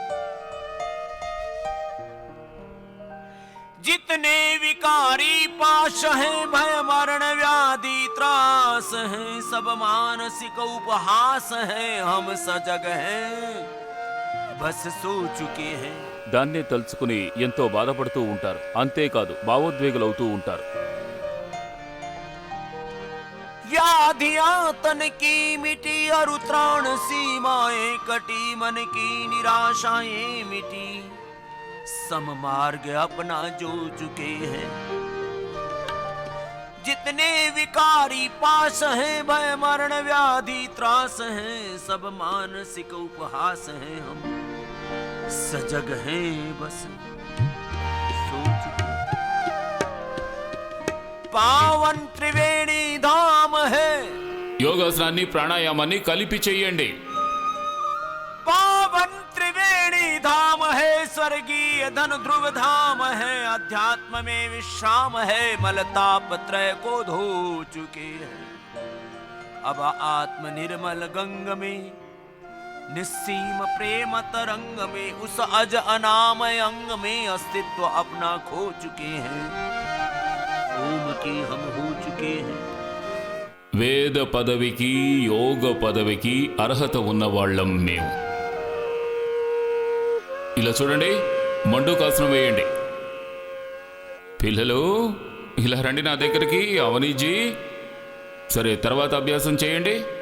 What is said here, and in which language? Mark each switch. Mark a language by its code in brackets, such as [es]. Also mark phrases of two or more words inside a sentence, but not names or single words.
[hi] जितने विकारी पाश हैं, भय मरण व्याधि त्रास हैं, सब मानसिक उपहास हैं, हम सजग हैं बस सो चुके हैं। [te] దాన్నే తలుచుకుని ఎంతో బాధపడుతూ ఉంటారు. అంతేకాదు భావోద్వేగులవుతూ ఉంటారు. [hi] व्याधियां तन की मिटी और त्राण सीमाएं कटी, मन की निराशाएं मिटी, सम मार्ग अपना जो चुके हैं। जितने विकारी पास हैं, भय मरण व्याधि त्रास हैं, सब मानसिक उपहास हैं, हम सजग हैं बस सो चुके। पावन त्रिवेणी धाम है, [te] యోగాసనాన్ని ప్రాణాయామాన్ని కలిపి చెయ్యండి. [hi] पावन त्रिवेणी धाम है, स्वर्गीय धन ध्रुव धाम है, अध्यात्म में विश्राम है, मलताप त्रय को धो चुके हैं। अब आत्म निर्मल गंग में, निस्सीम प्रेम तरंग में, उस अज अनामय अंग में अस्तित्व अपना खो चुके हैं। ओम के हम हो चुके हैं। [te] వేద పదవికి యోగ పదవికి అర్హత ఉన్నవాళ్ళం మేము. ఇలా చూడండి, మండుకాసనం వేయండి. పిల్లలు ఇలా రండి నా దగ్గరికి. అవనీజీ, సరే తర్వాత అభ్యాసం చేయండి.